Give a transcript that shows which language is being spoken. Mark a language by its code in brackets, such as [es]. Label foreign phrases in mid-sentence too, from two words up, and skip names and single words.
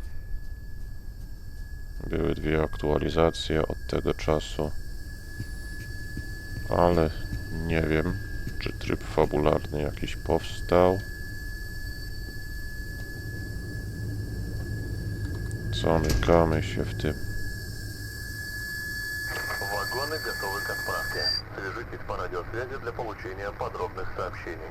[pl] Były dwie aktualizacje od tego czasu, ale nie wiem, czy tryb fabularny jakiś powstał. Zamykamy się w tym. [ru] Вагоны готовы к отправке. Свяжитесь по радиосвязи для получения подробных сообщений.